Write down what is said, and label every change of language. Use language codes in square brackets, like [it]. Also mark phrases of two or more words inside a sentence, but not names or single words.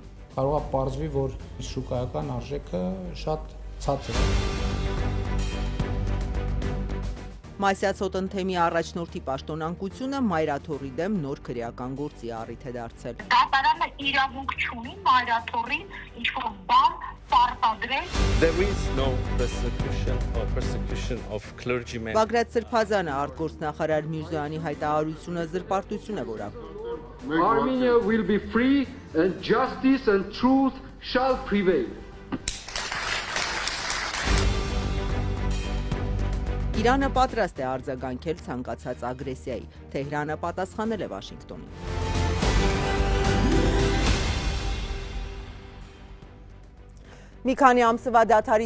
[hy] Կարող է պարզվի, որ շուկայական արժեքը շատ ցածր է։ Մասյացոտնթեմի առաջնորդի պաշտոնանկությունը Մայրաթոռի դեմ նոր քրեական գործի առիթ է դարձել։ Դատարանը իրավունք չունի Մայրաթոռին ինչ-որ բան պարտադրել։ [en] There is no persecution of clergymen. [hy] Բագրատ Սրբազանը արտգործնախարար Միրզոյանի հայտարարությունը զրպարտություն է որակում։ [en] Armenia will be free and justice and truth shall prevail. [hy] Իրանը պատրաստ է արձագանքել ցանկացած ագրեսիայի, Թեհրանը պատասխանել է Վաշինգտոնին։ Մի քանի ամսվա դադարից